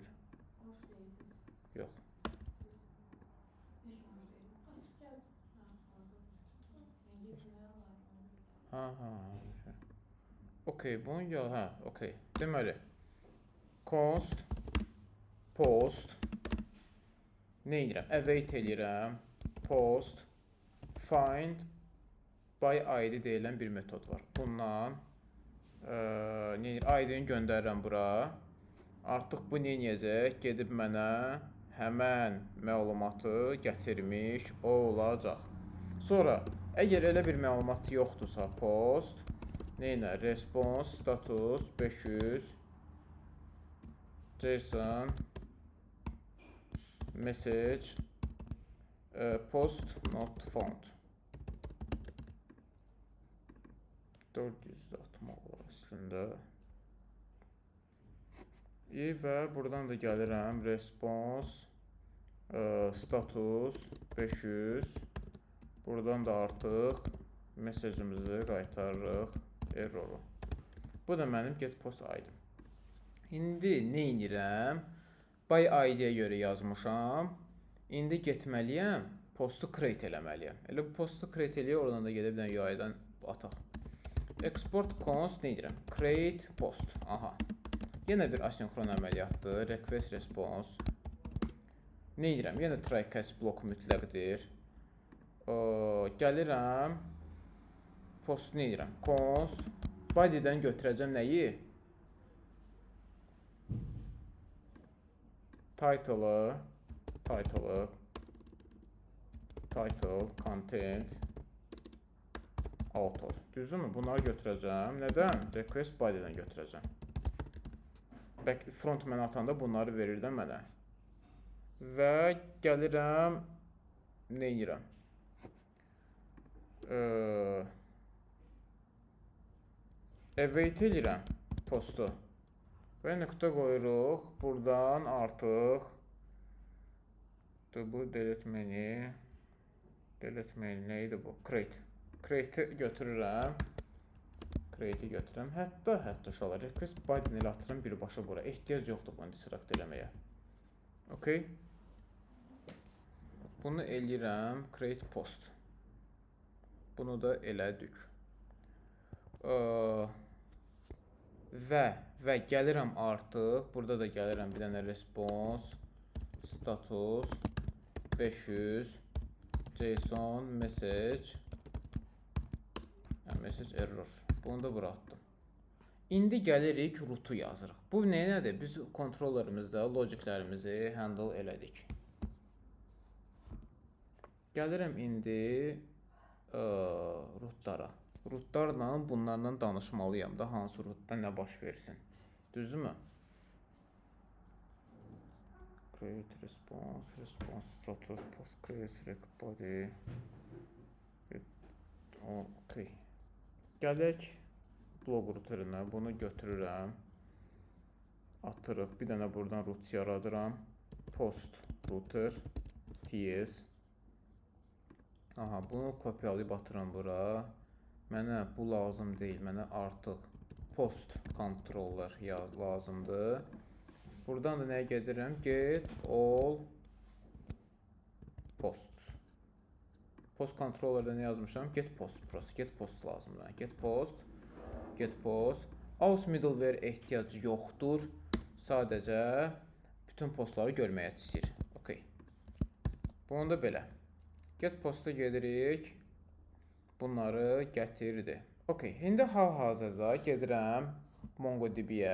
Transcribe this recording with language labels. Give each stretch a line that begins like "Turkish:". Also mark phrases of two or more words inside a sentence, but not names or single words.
Azerbaijani: Yox. Ha. Okay, bunu gəl, hə, okay. Deməli,
English: const post
Azerbaijani: nə edirəm? Await eləyirəm.
English: Post find by ID
Azerbaijani: deyilən bir metod var. Bundan ID-ni göndərirəm bura. Artıq bu nə edəcək? Gedib mənə həmən məlumatı gətirmiş olacaq. Sonra, əgər elə bir məlumat yoxdursa, post nə?
English: Response status 500 JSON message post not found 400
Azerbaijani: atmaq var əslində. Və buradan da gəlirəm
English: response status 500.
Azerbaijani: Buradan da artıq mesajımızı qaytarırıq erroru. Bu da mənim
English: get post ID-im.
Azerbaijani: İndi nə edirəm?
English: By ID-yə
Azerbaijani: görə yazmışam. İndi getməliyəm, postu create eləməliyəm. Elə bu postu create eləyək, oradan da gedib UI-dan ataq.
English: Export const
Azerbaijani: nə edirəm?
English: Create post. Aha.
Azerbaijani: Yenə bir asinkron əməliyyatdır.
English: Request response.
Azerbaijani: Nə edirəm? Yenə
English: try catch
Azerbaijani: bloku mütləqdir. Gəlirəm. Post nə edirəm? Const. Body'dən götürəcəm nəyi?
English: Title, content, author.
Azerbaijani: Düzdürmü? Bunları götürəcəm. Nədən?
English: Request body'dən
Azerbaijani: götürəcəm. Front mənə atanda bunları verir də mənə. Və gəlirəm, nə edirəm? Await edirəm postu. Və nöqtə qoyuruq. Buradan artıq bu
English: delete menu
Azerbaijani: nə idi bu? Create-i götürürəm. Hətta uşaqlar
English: request body-ni
Azerbaijani: ilə atıram birbaşa bura. Ehtiyac yoxdur bunu distract eləməyə. Okay. Bunu eləyirəm.
English: Create post.
Azerbaijani: Bunu da elədik. Və gəlirəm artıq. Burada da gəlirəm bir dənə
English: response status 500 JSON message error.
Azerbaijani: Bunu da bura atdım. İndi gəlirik root-u yazırıq. Bu nədir? Biz kontrollerimizdə logiklərimizi handle elədik. Gəlirəm indi rootlara. rootlarla bunlarla danışmalıyam da hansı rootda nə baş versin. Düzdürmü?
English: Create response status, post create rec body.
Azerbaijani: Okay. Gələk blog routerına, bunu götürürəm. Atırıq. Bir dənə buradan root yaradıram.
English: Post router ts.
Azerbaijani: Aha, bunu kopyalayıb atıram bura. Mənə bu lazım deyil. Mənə artıq post controller lazımdır. Buradan da nəyə gedirəm?
English: Get all posts.
Azerbaijani: Post controller'da nə yazmışam?
English: Get post prost. Get post lazımdır. Get post. Get post. Aus middleware
Azerbaijani: ehtiyacı yoxdur. Sadəcə bütün postları görməyə istəyir. Okay. Bunu da belə.
English: Get post'a
Azerbaijani: gedirik. Bunları gətirdi. Okay. İndi hal-hazırda gedirəm MongoDB-yə.